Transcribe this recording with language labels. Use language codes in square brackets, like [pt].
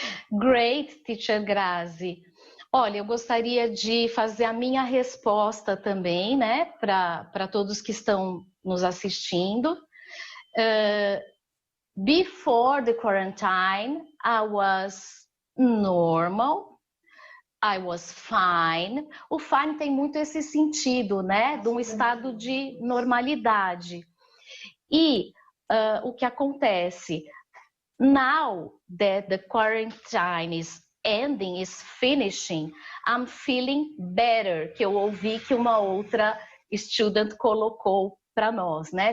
[en] Great, Teacher Grazi. [pt] Olha, eu gostaria de fazer a minha resposta também, né, para todos que estão nos assistindo. [en] Before the quarantine, I was normal, I was fine. [pt] O fine tem muito esse sentido, né, de um estado de normalidade. E o que acontece? [en] Now that the quarantine is ending, is finishing, I'm feeling better, [pt] que eu ouvi que uma outra student colocou para nós, né?